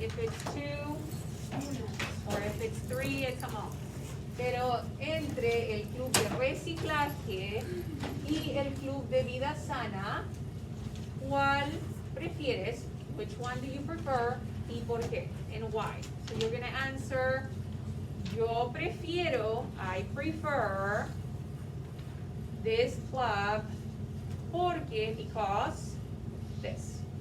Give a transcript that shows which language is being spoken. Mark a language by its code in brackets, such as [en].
[en] If it's 2 or if it's 3, it's among. [es] Pero entre el club de reciclaje y el club de vida sana, ¿cuál prefieres? [en] Which one do you prefer? ¿Y por qué? And why? So you're going to answer, yo prefiero, I prefer this club porque, because this.